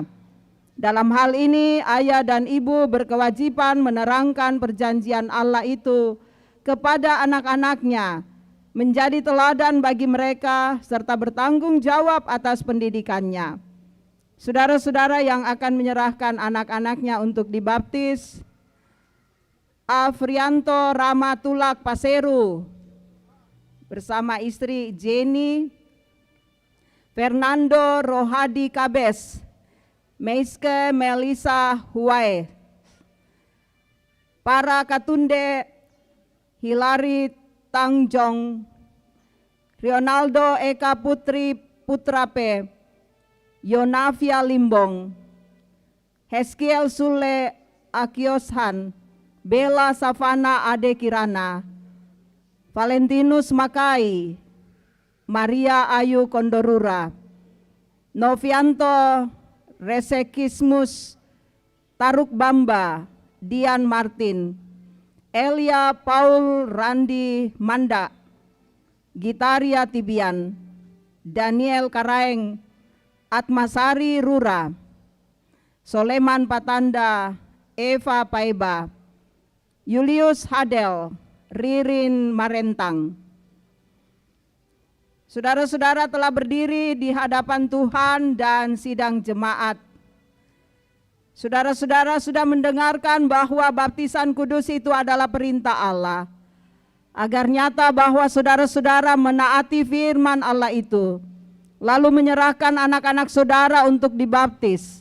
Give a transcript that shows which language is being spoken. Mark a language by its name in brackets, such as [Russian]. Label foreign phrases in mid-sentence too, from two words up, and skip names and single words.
[Indonesian] Dalam hal ini ayah dan ibu berkewajiban menerangkan perjanjian Allah itu kepada anak-anaknya, menjadi teladan bagi mereka, serta bertanggung jawab atas pendidikannya. Saudara-saudara yang akan menyerahkan anak-anaknya untuk dibaptis, Afrianto Ramatulak Paseru bersama istri Jenny, Fernando Rohadi Kabes, Meiske Melisa Huai, para Katunde Hilary Tangjong, Rionaldo Eka Putri Putrape, Yonavia Limbong, Heskiel Sule Akioshan, Bella Savana Ade Kirana, Valentinus Makai, Maria Ayu Kondorura, Novianto Resekismus Taruk Bamba, Dian Martin, Elia Paul Randi Manda, Gitaria Tibian, Daniel Karaeng, Atmasari Rura, Soleman Patanda, Eva Paiba, Julius Hadel, Ririn Marentang. Saudara-saudara telah berdiri di hadapan Tuhan dan sidang jemaat. Saudara-saudara sudah mendengarkan bahwa baptisan kudus itu adalah perintah Allah. Agar nyata bahwa saudara-saudara menaati firman Allah itu, lalu menyerahkan anak-anak saudara untuk dibaptis.